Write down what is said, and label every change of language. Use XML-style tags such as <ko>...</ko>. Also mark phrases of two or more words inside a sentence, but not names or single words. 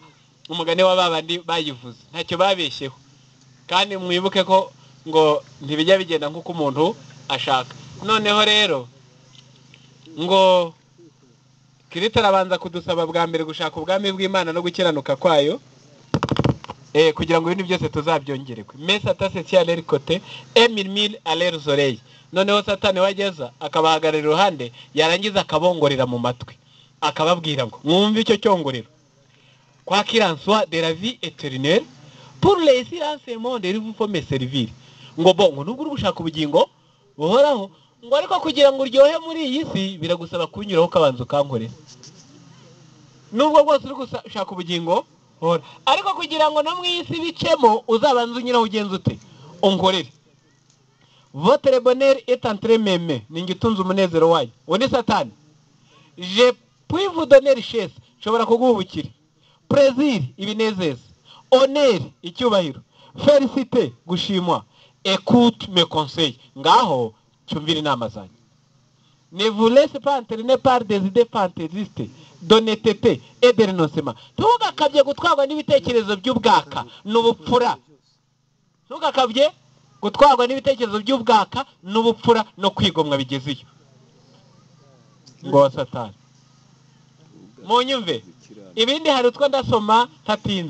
<rw>Umugani wa babandi bayivuze ntacyo babeshyeho. Kandi mwibuke ko ngo ntibijya bigenda nk'uko umuntu ashaka. Noneho rero ngo Kristo arabanza kudusaba bwa mbere gushaka ubwami bw'Imana no gukiranuka kwayo, kugira ngo ibintu byose tuzabyongererwe.</rw> <fr>Mais Satan se tient à leur côté et murmure à leurs oreilles.</fr> <rw>Noneho Satani wageza akabahagarara iruhande, yarangiza akabongorera mu matwi akababwira ngo mwumve icyo cyongorero.</rw> <fr>Quoi qu'il en soit, de la vie éternelle pour les silence monde il vous faut me servir.</fr> <rw>Ngo bongo nubwo uri gushaka ubugingo buhoraho, ngo ariko kugira ngo uryohe muri iyi si biragusaba kunyuraho ukabanza ukankorera. Nubwo bwose uri gushaka ubugingo hora, ariko kugira ngo no mu isi bicemo uzabanza unyuraho ugenza ute unkorere.</rw> <fr>Votre bonheur est entre mes mains.</fr> <rw>Ninjye utunze umunezero wanyu. Uwo ni Satani.</rw> <fr>Je puis vous donner richesse.</fr> <rw>Nshobora kuguha ubukire. Plaisir, ibinezeza. Honneur, icyubahiro. Félicité, gushimwa.</rw> <fr>Écoute mes conseils.</fr> <rw>Ngaho cyumvira inama zanyu.</rw> <fr>Ne vous laissez pas entraîner par des idées fantaisistes d'honnêteté et de renoncement.</fr> <rw>Ntugakabye gutwarwa n'ibitekerezo by'ubwaka n'ubupfura. Ntugakabye gutwarwa n'ibitekerezo by'ubwaka n'ubupfura no kwigomwa bigezeyo. Ngo Satani munyumve ibindi hari utwo ndasoma ntatinze.</rw>